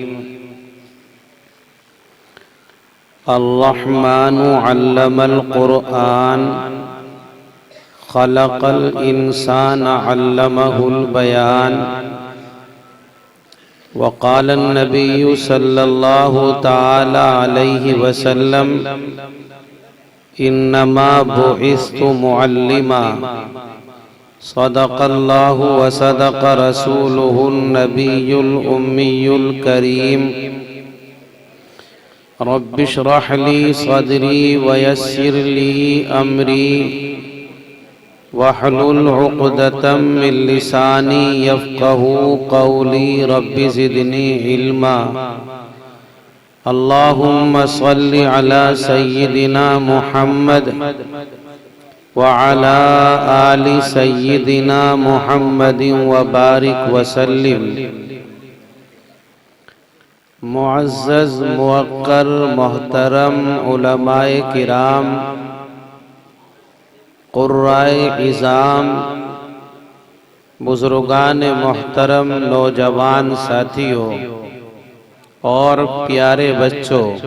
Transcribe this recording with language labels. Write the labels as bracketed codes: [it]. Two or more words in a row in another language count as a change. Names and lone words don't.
[ar] الرحمن علم القرآن، خلق الإنسان علمه البيان. وقال النبي صلى الله تعالى عليه وسلم، إنما بعثت معلما. صدق الله وصدق رسوله النبي الأمي الكريم. رب اشرح لي صدري ويسر لي أمري واحلل عقدة من لساني يفقهوا قولي. رب زدني علما. اللهم صل على سيدنا محمد وعلى آل سيدنا محمد وبارك وسلم. [ur] معزز موقر محترم علمائے کرام، قرائے عظام، بزرگان محترم، نوجوان ساتھیوں اور پیارے بچوں,